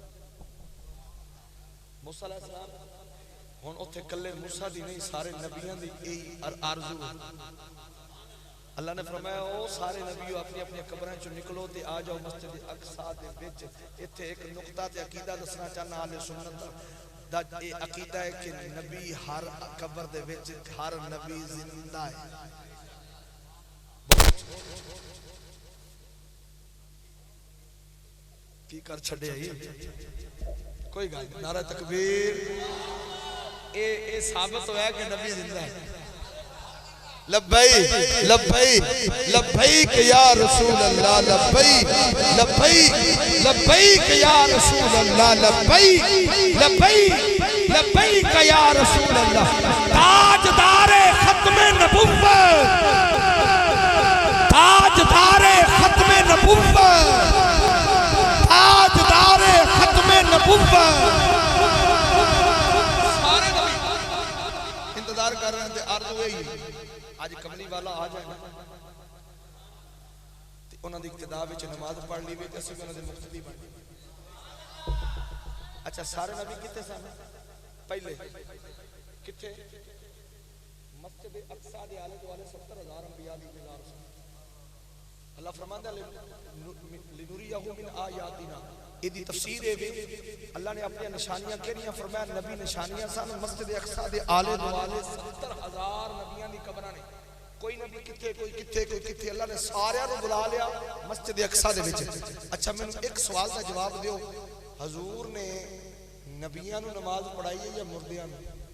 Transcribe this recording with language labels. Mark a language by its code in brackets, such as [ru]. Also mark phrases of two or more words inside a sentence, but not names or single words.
[pa] मूसा [ar] عليه السلام [pa] ہݨ اوتھے کلے موسیٰ دی نہیں سارے نبیاں دی ایہی آرزو اللہ نے فرمایا او سارے نبیو اپنی اپنی قبراں چوں نکلو تے آ جاؤ مسجد اقصیٰ دے وچ ایتھے اک نکتہ تے عقیدہ دسنا چاہنا اہل سنت دا اے عقیدہ ہے کہ نبی ہر قبر دے وچ ہر نبی زندہ ہے کی کر چھڈے کوئی گل نعرہ تکبیر اے ثابت ہویا کہ نبی زندہ ہے [ar] لبيك لبيك لبيك يا رسول الله لبيك لبيك لبيك يا رسول الله لبيك لبيك لبيك يا رسول الله [ur] تاجدار ختم نبوت تاجدار ختم نبوت تاجدار ختم نبوت [pa] سارے نبی انتظار کر رہے تھے آرزو ایہی اج کملی والا آ جائے نا تے اونہاں دی اقتدا وچ نماز پڑھ لئی تے اسیں اونہاں دے مقتدی بن گئے. اچھا سارے نبی کتھے سن پہلے کتھے مسجد اقصیٰ دے آلے دوالے 70,000 انبیاء دی نگاہ رسول اللہ فرماندا [ar] لنريه من آياتنا [pa] ایہدی تفسیر ہے اللہ نے اپنی نشانیاں کیڑیاں فرمایا نبی نشانیاں سن مسجد اقصیٰ دے آلے دوالے 70,000 نبیاں دی قبراں نے کوئی نبی کتھے کوئی کتھے کوئی کتھے اللہ نے ساریاں نوں بلا لیا مسجد اقصیٰ دے وچ اچھا مینوں اک سوال دا جواب دیو حضور نے نبیاں نوں نماز پڑھائی ہے یا مردیاں نوں